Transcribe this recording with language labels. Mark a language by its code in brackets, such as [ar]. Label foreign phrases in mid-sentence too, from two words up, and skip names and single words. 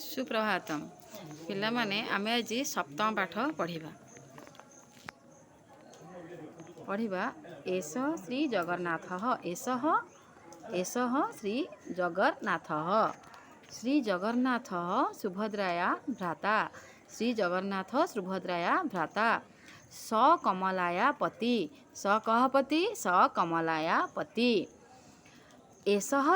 [sa] सुप्रभातम [or] ପିଲା ମାନେ ଆମେ ଆଜି ସପ୍ତମ ପାଠ ପଢ଼ିବା [sa] एष श्री जगन्नाथ एष श्री जगन्नाथ सुभद्राया भ्राता श्री जगन्नाथ सुभद्राया भ्राता स कमलाया पति स कह पति स कमलाया पति एष